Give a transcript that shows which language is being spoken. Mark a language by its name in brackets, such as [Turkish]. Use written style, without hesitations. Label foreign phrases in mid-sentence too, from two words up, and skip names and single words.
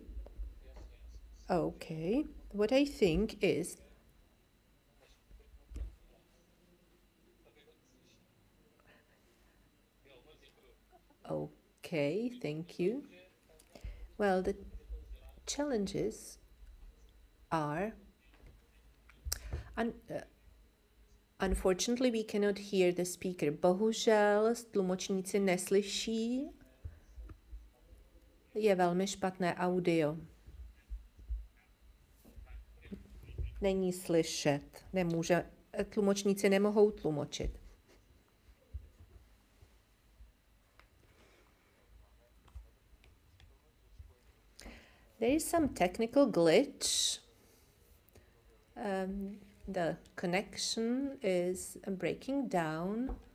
[English] Okay, what I think is okay, thank you. Well, the challenges are unfortunately we cannot hear the speaker. [Czech] Bohužel tlumočníci neslyší. Je velmi špatné audio. Není slyšet. Tlumočníci nemohou tlumočit. [English] There is some technical glitch. The connection is breaking down.